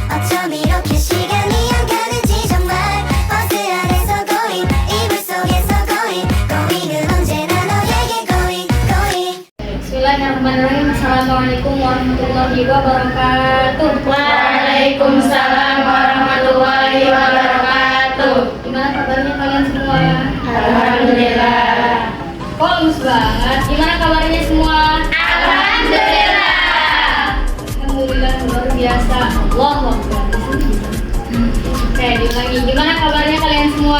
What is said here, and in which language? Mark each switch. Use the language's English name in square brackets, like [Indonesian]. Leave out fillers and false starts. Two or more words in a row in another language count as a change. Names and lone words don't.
[Korean] 어쩜 이렇게 시간이 안 가는지 정말 버스 안에서 고인 이불 속에서 고인 고인은 언제나 너에게 고인 고인 [Arabic] بسم الله الرحمن الرحيم. السلام عليكم ورحمة الله وبركاته. وعليكم السلام ورحمة الله وبركاته. [Indonesian] Gimana kabarnya kalian semua? Alhamdulillah. Kok lemes banget? Gimana kabarnya semua? Alhamdulillah. Alhamdulillah luar biasa. [Arabic] الله أكبر. [Indonesian] Oke, diulangi. Gimana kabarnya kalian semua?